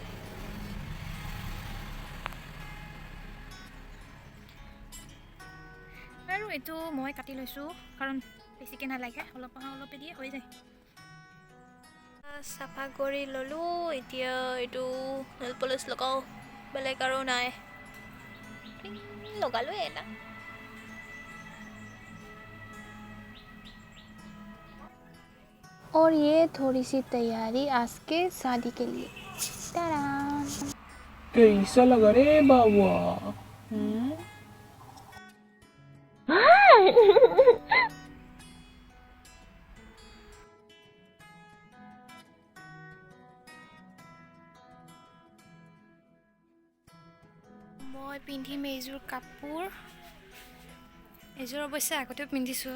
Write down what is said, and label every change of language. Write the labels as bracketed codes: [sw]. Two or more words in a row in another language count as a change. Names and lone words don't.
[as] আৰু এইটো মই কাটি লৈছোঁ কাৰণ বেছিকৈ নালাগে, অলপে দিয়ে হৈ যায়। চাফা কৰি ল'লোঁ। এতিয়া এইটো নেল পলিচ লগাওঁ, বেলেগ আৰু নাই। লগালোঁ এটা। [hi] और ये थोड़ी सी तैयारी आज के शादी के लिए। कैसा लगा रे बाबा? [as] মই পিন্ধিম এইযোৰ কাপোৰ, এইযোৰ অৱশ্যে আগতেও পিন্ধিছোঁ।